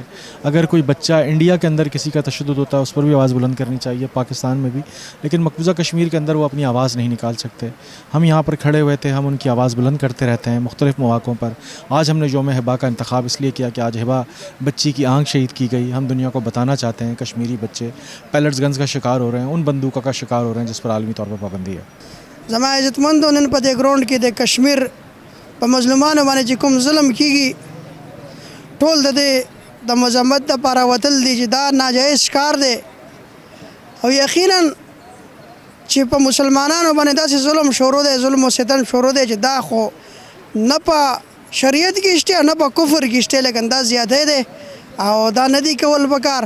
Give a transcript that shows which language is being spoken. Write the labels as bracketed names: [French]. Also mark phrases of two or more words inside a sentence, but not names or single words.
[Urdu] اگر کوئی بچہ انڈیا کے اندر کسی کا تشدد ہوتا ہے اس پر بھی آواز بلند کرنی چاہیے، پاکستان میں بھی، لیکن مقبوضہ کشمیر کے اندر وہ اپنی آواز نہیں نکال سکتے۔ ہم یہاں پر کھڑے ہوئے تھے، ہم ان کی آواز بلند کرتے رہتے ہیں مختلف مواقعوں پر۔ آج ہم نے یوم ہبا کا انتخاب اس لیے کیا کہ آج ہبا بچی کی آنکھ شہید کی گئی۔ ہم دنیا کو بتانا چاہتے ہیں کشمیری بچے پیلٹس گنز کا شکار ہو رہے ہیں، ان بندوقوں کا شکار ہو رہے ہیں جس پر عالمی طور پر پابندی ہے۔ [Pashto] زما عزتمندو نن په دې ګراؤنډ کې د کشمیر په مظلومانو باندې چې کوم ظلم کیږي، ټول د مذمت دپاره وتل دي چې دا ناجایز کار دی، او یقینا چې په مسلمانانو باندې داسې ظلم شروع دی، ظلم و ستم شروع دی چې دا خو نه په شریعت کې شته نه په کفر کې شته، لیکن دا زیاتی دی او دا نه دي کول پکار.